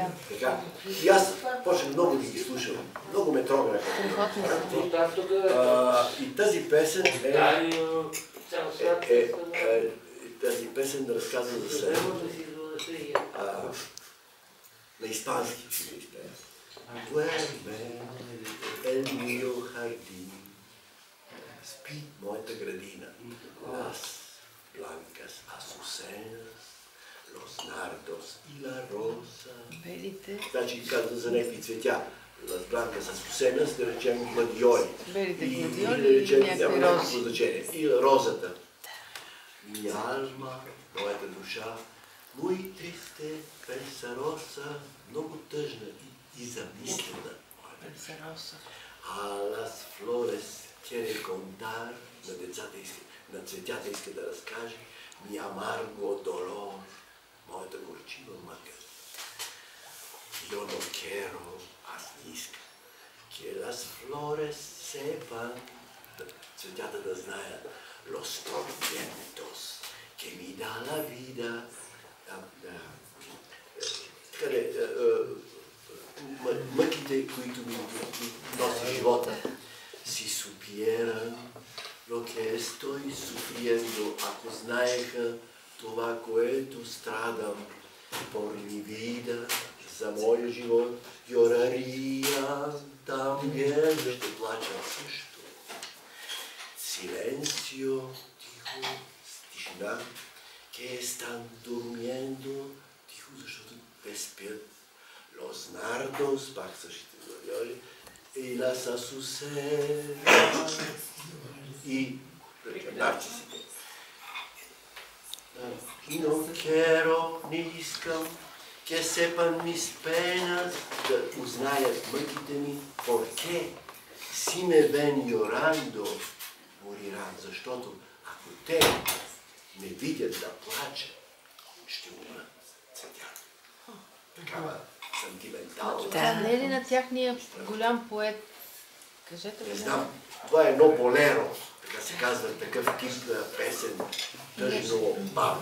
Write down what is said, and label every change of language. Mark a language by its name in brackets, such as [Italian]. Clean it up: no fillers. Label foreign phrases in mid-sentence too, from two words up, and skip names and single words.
[Bulgarian] И аз почнах много да ги слушам. Много ме трогнаха. И тази песен тази песен разказва за себе. На испански ще ви изпея. [Spanish] Duerme el mío jardín. [Bulgarian] Спи моята градина. [Spanish] Las blancas azucenas, los nardos y la rosa. [Bulgarian] Значи казва за някакви цветя. [Spanish] Las blancas azucenas, [Bulgarian] да речем гладиоли. И да речем някакво значение. И розата. [Spanish] Mi alma, [Bulgarian] моята душа, [Spanish] muy triste, pesarosa, [Bulgarian] много тъжна и замислена. [Spanish] А las flores quiere contar, [Bulgarian] на цветята иска да разкаже, [Spanish] mi amargo dolor, [Bulgarian] моята горчива мъка. [Spanish] Yo no quiero, [Bulgarian] аз не искам, [Spanish] que las flores sepan, [Bulgarian] цветята да знаят, [Spanish] los tormentos que me da la vida, [Bulgarian] мъките, които ми носи живота, [Spanish] si supieran lo que estoy sufriendo, [Bulgarian] ако знаеха това, което страдам, [Spanish] por mi vida, [Bulgarian] за моя живот, [Spanish] lloraría también, [Bulgarian] ще плача също. Silencio, тихо, тишина, [Spanish] que están durmiendo, [Bulgarian] тихо, защото те спят. [Spanish] Los nardos, [Bulgarian] пак същите гладиоли, и [Spanish] las azucenas, [Bulgarian] и нарцисите. [Spanish] Y no quiero, [Bulgarian] не искам, [Spanish] que sepan mis penas, [Bulgarian] да узнаят мъките ми, [Spanish] porque si me ven llorando, morirán, [Bulgarian] защото ако те ме видят да плача, ще умрат цветята. Такава сантиментална. Това не е ли на тяхния голям поет? Кажете ли? Не знам. Това е едно болеро, така се казва, такъв тип песен, тъжно бавно.